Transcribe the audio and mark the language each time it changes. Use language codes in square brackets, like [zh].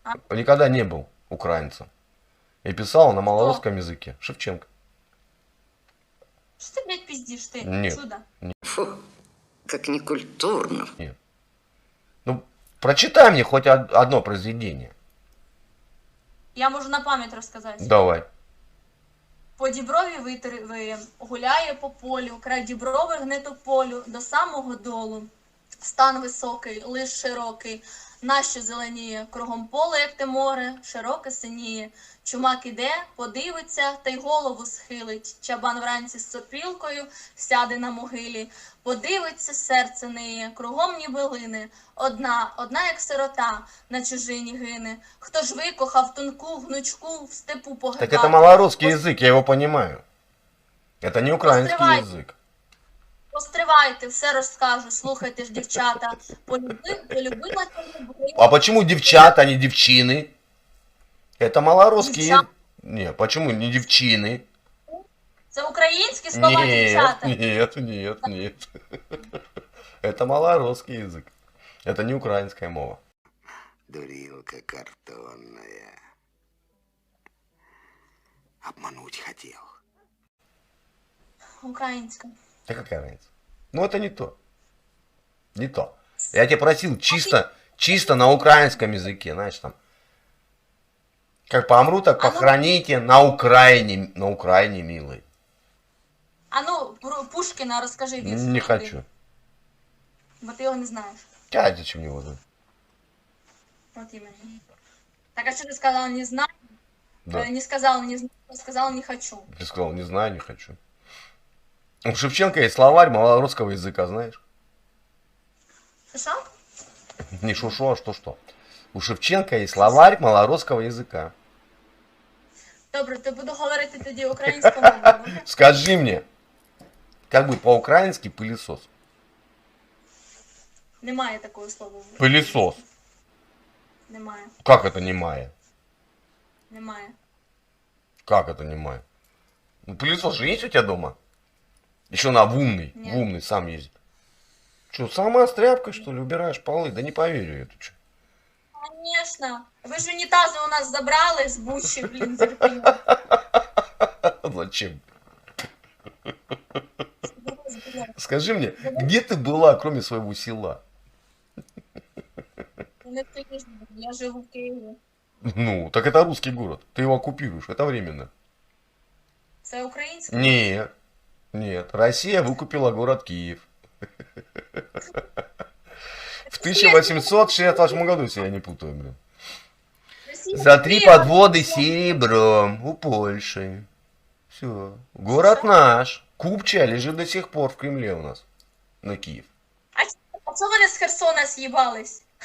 [ru] Он никогда не был украинцем. И писал на малорусском языке. Шевченко. Что ты, блядь, пиздишь ты? Нет. Чудо. Фу, как некультурно. Нет. Ну, прочитай мне хоть одно произведение. [uk] Я можу на пам'ять розказати. [ru] Давай. [uk] По діброві виє, гуляє по полю, край діброви гне тополю, до самого долу. Стан високий, лиш широкий, нащо зеленіє, кругом поле, як те море, широке синіє. Чумак іде, подивиться, та й голову схилить. Чабан вранці з сопілкою сяде на могилі. Подивиться, серце ниє, кругом ніби лине. Одна як сирота, на чужині гине. Хто ж викохав тонку гнучку в степу погибати? [ru] Так это малорусский язык, я его понимаю. Это не украинский [uk] Постривай. [ru] язык. [uk] Постривайте, все розкажу, слухайте ж, дівчата. Полюбила чорнобриву. [ru] А почему девчата, а не девчины? Это малорусский язык. Девчата. Не, почему не девчины? [uk] Це українські слова, дівчата. [ru] Нет. Это малорусский язык. Это не украинская мова. Дурилка картонная. Обмануть хотел. [uk] Українська. [ru] Да какая разница? Ну это не то. Не то. Я тебя просил чисто на украинском языке, знаешь, там. Как помру, так похороните на Украине, милый. [uk] А ну, про Пушкіна розкажи вірш. [ru] Не хочу. [uk] Бо ти його не знаєш. [ru] А зачем его знать? [uk] От іменно. Так, а що ти сказала, не знаю? [ru] Да. [uk] Не сказала, не знаю, сказала, не хочу. [ru] Ты сказал, не знаю, не хочу. У Шевченко есть словарь малорусского языка, знаешь? [uk] Що? [ru] Не шушо, а что? У Шевченко есть словарь малорусского языка. [uk] Добре, то буду говорити тоді українською мовою. [ru] Скажи мне, как будет по-украински пылесос? [uk] Немає такого слова. [ru] Пылесос. [uk] Немає. [ru] Как это не мая? [uk] Немає. [ru] Как это не мая? Ну, пылесос же есть у тебя дома? Еще на умный, Нет. умный сам ездит. Что, сама с тряпкой, что ли, убираешь полы? Да не поверю я, ты что? Конечно. [uk] Ви ж унітази у нас забрали з Бучі, блін, з Ірпіню. [ru] Зачем? Скажи мне, где ты была, кроме своего села? [uk] Не в Києві, я живу в Києві. [ru] Ну, так это русский город. Ты его оккупируешь, это временно. [uk] Це українське? [ru] Нет. Россия выкупила город Киев. В 1868 году, если я не путаю, блин. За 3 подводы серебром у Польши. Все. Город наш. Купча лежит до сих пор в Кремле у нас. На Киев. [uk] А чого вони з Херсона з'їбались?